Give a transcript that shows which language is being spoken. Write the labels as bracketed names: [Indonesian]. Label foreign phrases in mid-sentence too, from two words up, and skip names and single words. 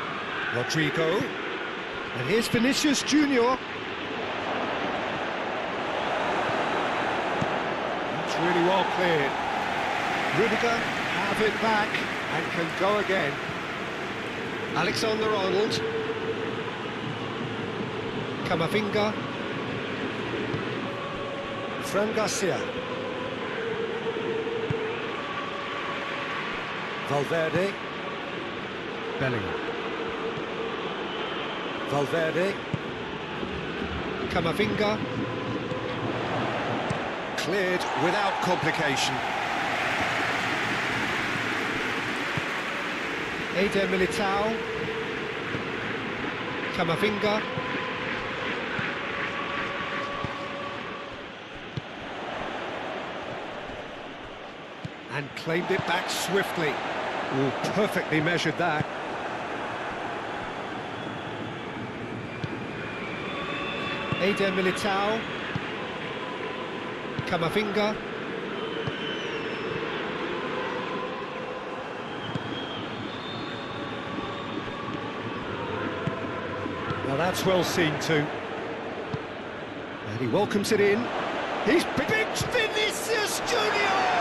[English] Rodrigo. And here's Vinicius Junior. Really well cleared. Rudiger have it back and can go again. Alexander-Arnold. Camavinga. Fran Garcia. Valverde. Bellingham. Valverde. Camavinga. Cleared without complication. Eder Militao. Camavinga. And claimed it back swiftly. Ooh, perfectly measured that. Eder Militao. Camavinga. Well, that's well seen too. And he welcomes it in. He's big Vinicius Junior!